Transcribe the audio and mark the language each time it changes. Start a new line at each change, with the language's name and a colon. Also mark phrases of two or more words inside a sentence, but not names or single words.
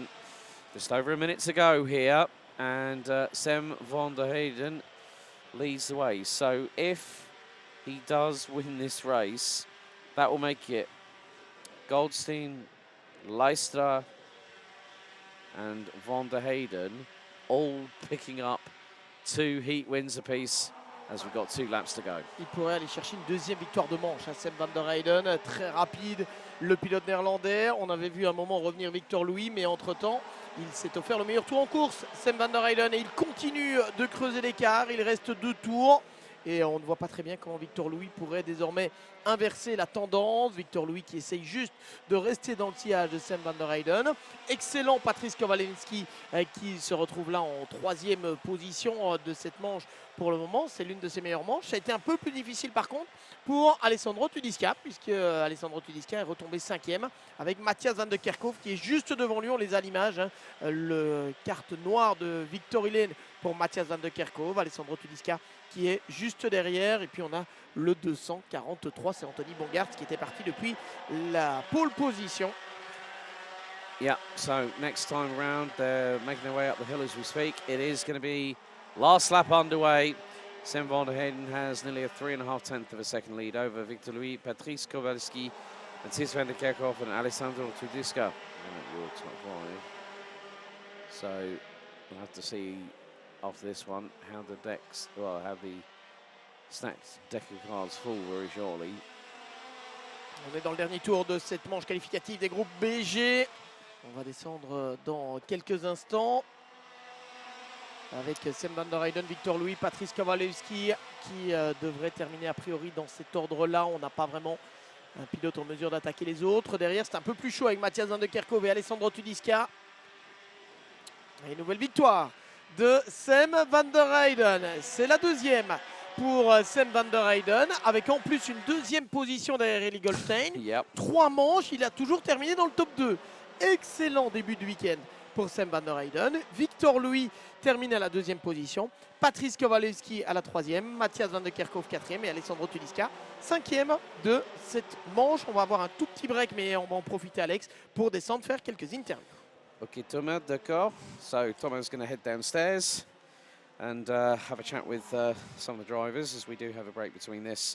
English: Just over a minute to go here, and Sam van der Heyden leads the way. So if he does win this race, that will make it Goldstein, Leistra, and van der Heyden all picking up 2 heat wins apiece as we've got 2 laps to go.
French: Il pourrait aller chercher une deuxième victoire de manche. Sam van der Heyden, très rapide, le pilote néerlandais. On avait vu un moment revenir Victor Louis, mais entre-temps, il s'est offert le meilleur tour en course. Sam van der Heyden, et il continue de creuser l'écart. Il reste 2 tours. Et on ne voit pas très bien comment Victor Louis pourrait désormais inverser la tendance. Victor Louis qui essaye juste de rester dans le sillage de Sam van der Heyden. Excellent Patrice Kowalski qui se retrouve là en 3e position de cette manche pour le moment. C'est l'une de ses meilleures manches. Ça a été un peu plus difficile par contre pour Alessandro Tedesca, puisque Alessandro Tedesca est retombé 5e avec Matthias van de Kerkhoff qui est juste devant lui. On les a à l'image. Le carte noire de Victor Hélène pour Matthias van de Kerkhoff. Alessandro Tedesca qui est juste derrière. Et puis on a le 243, c'est Anthony Bongard qui était parti depuis la pole position.
English: Yeah, so next time around, they're making their way up the hill as we speak. It is going to be last lap underway. Sam van der Heyden has nearly a 3.5 tenths of a second lead over Victor Louis, Patrice Kowalski, Matthias van der Kerkhoff and Alessandro Tedesca. So we'll have to see after this one how the decks, well, how the stacked deck of cards fall very shortly.
French: On est dans le dernier tour de cette manche qualificative des groupes BG. On va descendre dans quelques instants avec Sam van der Heyden, Victor Louis, Patrice Kowalski qui devrait terminer a priori dans cet ordre-là. On n'a pas vraiment un pilote en mesure d'attaquer les autres. Derrière, c'est un peu plus chaud avec Matthias van der Kerkhoff et Alessandro Tedesca. Et une nouvelle victoire de Sam van der Heyden. C'est la 2e pour Sam van der Heyden, avec en plus une 2e position derrière Eli Goldstein. Yep. 3 manches, il a toujours terminé dans le top 2. Excellent début de week-end pour Sam van der Heyden. Victor Louis termine à la 2e position. Patrice Kowalski à la 3e. Matthias van der Kerkhoff 4e et Alessandro Tedesca 5e de cette manche. On va avoir un tout petit break, mais on va en profiter, Alex, pour descendre faire quelques interviews. Okay, Thomas, d'accord.
English: So Thomas is going to head downstairs and have a chat with some of the drivers, as we do have a break between this.